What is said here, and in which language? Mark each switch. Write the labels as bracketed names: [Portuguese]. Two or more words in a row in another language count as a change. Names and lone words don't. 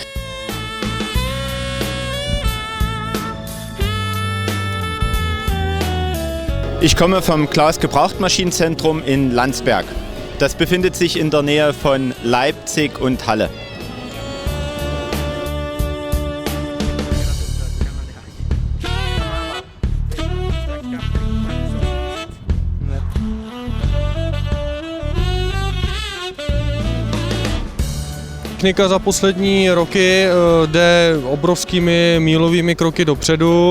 [German] Ich komme vom Klaus Gebrauchtmaschinenzentrum in Landsberg. Das befindet sich in der Nähe von Leipzig und Halle. [Czech] Technika za poslední roky jde obrovskými mílovými kroky dopředu.